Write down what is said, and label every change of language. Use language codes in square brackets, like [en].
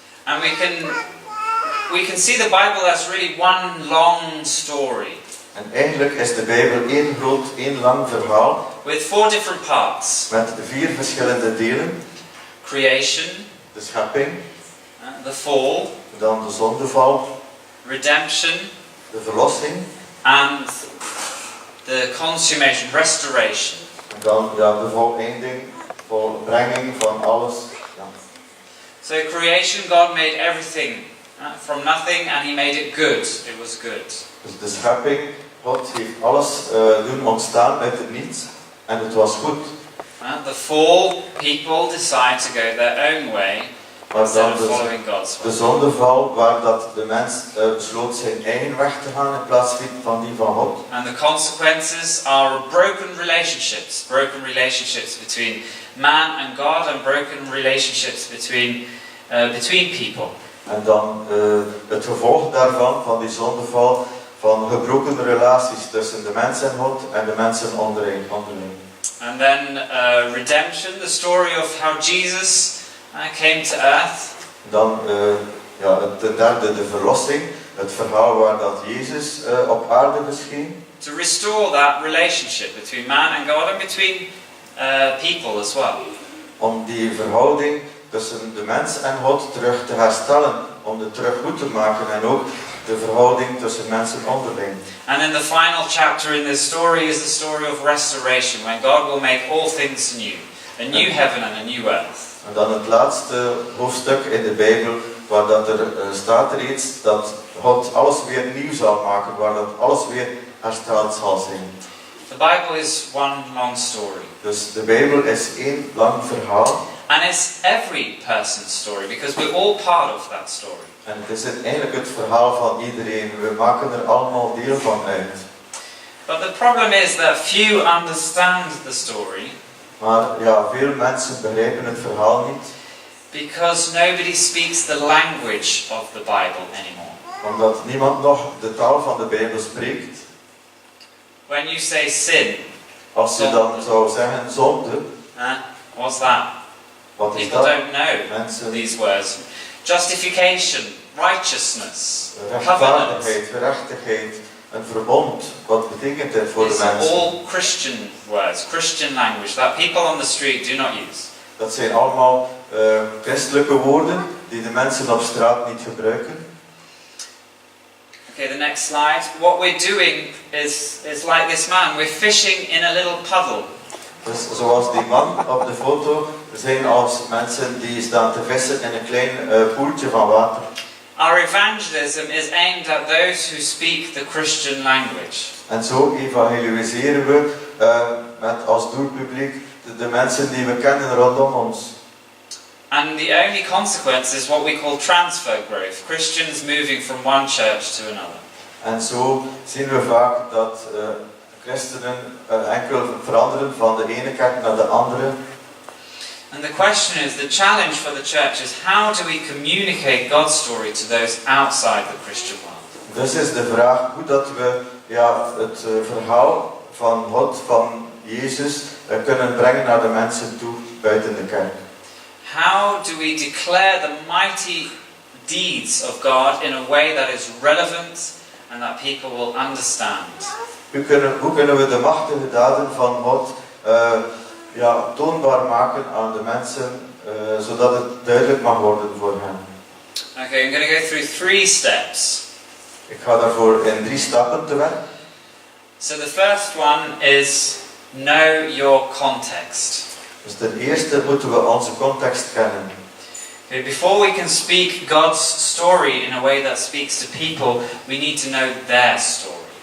[en] And we can see the Bible as really one long story. [nl] En eigenlijk is de Bijbel één lang verhaal. [en] With 4 different parts. [nl] Met 4 verschillende delen. [en] Creation. [nl] De schepping. [en] The fall. [nl] Dan de zondeval. [en] Redemption. [nl] De verlossing. [en] And the consummation, restoration. [nl] En dan de voleinding, volbrenging van alles. Ja. [en] So creation, God made everything from nothing and He made it good. It was good. [nl] Dus de schepping, God heeft alles doen ontstaan uit het niets en het was goed. [en] The fall, people decide to go their own way instead of following God's way. [nl] De zondeval, waar dat de mens besloot zijn eigen weg te gaan in plaats van die van God. [en] And the consequences are broken relationships between man and God, and broken relationships between people. [nl] En dan het gevolg daarvan, van die zondeval, van gebroken relaties tussen de mens en God en de mensen onderling. [en] And then redemption, the story of how Jesus came to earth. [nl] Dan ten derde de verlossing, het verhaal waar dat Jezus op aarde verscheen. [en] To restore that relationship between man and God and between people as well. [nl] Om die verhouding tussen de mens en God terug te herstellen, om het terug goed te maken en ook de verhouding tussen mensen onderling. [en] And in the final chapter in this story is the story of restoration, when God will make all things new, a new heaven and a new earth. [nl] En dan het laatste hoofdstuk in de Bijbel, waar dat staat reeds dat God alles weer nieuw zal maken, waar dat alles weer hersteld zal zijn. [en] The Bible is one long story. [nl] Dus de Bijbel is één lang verhaal. [en] And it's every person's story because we're all part of that story. [nl] En het is eigenlijk het verhaal van iedereen. We maken er allemaal deel van uit. [en] But the problem is that few understand the story [nl] Maar ja, veel mensen begrijpen het verhaal niet. [en] because nobody speaks the language of the Bible anymore. [nl] Omdat niemand nog de taal van de Bijbel spreekt. [en] When you say sin, [nl] Als je dan zou zeggen zonde, [en] what's that? [nl] wat is [en] People [nl] dat? [en] don't know [nl] Mensen, [en] these words. Justification, righteousness, covenant. [nl] rechtvaardigheid, gerechtigheid, een verbond. Wat betekent dit voor de [en] It's [nl] mensen? [en] all Christian words, Christian language that people on the street do not use. [nl] Dat zijn allemaal christelijke woorden die de mensen op straat niet gebruiken. [en] Okay, the next slide. What we're doing is like this man. We're fishing in a little puddle. [nl] Dus zoals die man op de foto, zijn als mensen die staan te vissen in een klein poeltje van water. [en] Our evangelism is aimed at those who speak the Christian language. [nl] En zo evangeliseren we met als doelpubliek de mensen die we kennen rondom ons. [en] And the only consequence is what we call transfer growth. Christians moving from one church to another. [nl] En zo zien we vaak dat christenen enkel veranderen van de ene kerk naar de andere. [en] And the question is, the challenge for the church is how do we communicate God's story to those outside the Christian world? [nl] Dus is de vraag hoe dat we het verhaal van God, van Jezus, kunnen brengen naar de mensen toe buiten de kerk. [en] How do we declare the mighty deeds of God in a way that is relevant and that people will understand? [nl] Hoe kunnen we de machtige daden van God toonbaar maken aan de mensen, zodat het duidelijk mag worden voor hen? [en] Okay, I'm going to go through 3 steps. [nl] Ik ga daarvoor in 3 stappen te werk. [en] So the first one is know your context. [nl] Dus ten eerste moeten we onze context kennen. [en] Okay, before we can speak God's story in a way that speaks to people, we need to know their story.